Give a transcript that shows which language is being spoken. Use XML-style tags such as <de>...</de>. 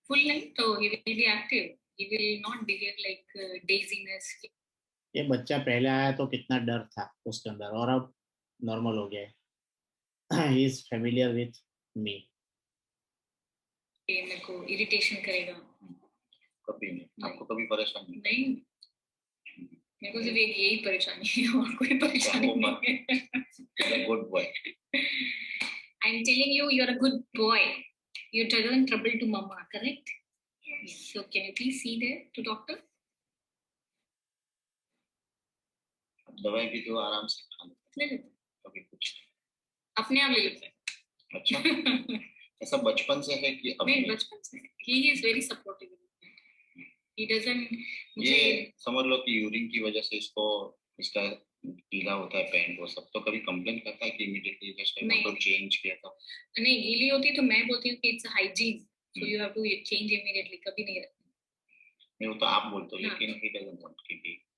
<en>Full</en> <hi>नहीं तो</hi> <en>he will be active. He will not behave like dizziness.</en> <hi>ये बच्चा पहले आया तो कितना डर था उसके अंदर और अब नॉर्मल हो गया है।</hi> <en>He is familiar with me.</en> <hi>ये मेरे को इरिटेशन करेगा। कभी नहीं आपको कभी परेशानी नहीं, मेरे को सिर्फ एक यही परेशानी है और कोई परेशानी नहीं है।</hi> <en>Good boy. I'm telling you, you're a good boy. You doesn't trouble to mama, correct? So can you please see there to doctor?</en> <hi>दवाई भी तो आराम से खा ले लेते, कभी कुछ अपने आप ले लेते हैं। अच्छा ऐसा बचपन से है कि नहीं, बचपन से</hi> <en>he is very supportive. He doesn't</en> <hi>ये समझ लो कि यूरिन की वजह से इसको इसका गीला होता है पैंट वो सब, तो कभी कंप्लेन करता है कि इमीडिएटली जस्ट तो चेंज किया था? नहीं, गीली होती तो मैं बोलती हूँ कि</hi> <en>it's hygiene, so you have to change immediately,</en> <hi>कभी नहीं रहता। नहीं वो तो आप बोलते हो लेकिन</hi> <en>he doesn't want</en> <hi>कि</hi>